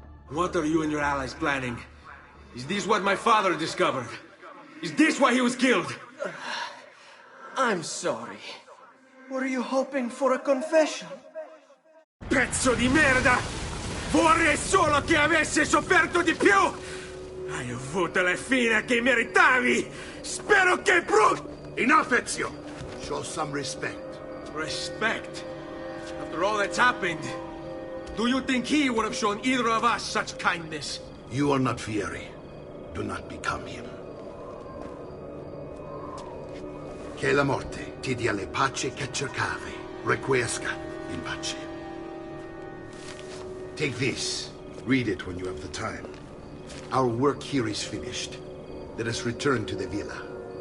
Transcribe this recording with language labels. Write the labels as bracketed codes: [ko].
[en] What are you and your allies planning? Is this what my father discovered? Is this why he was killed? I'm sorry. Were you hoping for a confession? [it] Pezzo di merda! Vorrei solo che avesse sofferto di più! Hai avuto la fine che meritavi! Spero che [en] Enough, Ezio! Show some respect. Respect? After all that's happened, do you think he would have shown either of us such kindness? You are not Fieri. Do not become him. [it] Che la morte ti dia le pace che cercavi. [la] Requiesca in pace. [en] Take this. Read it when you have the time. Our work here is finished. Let us return to the villa.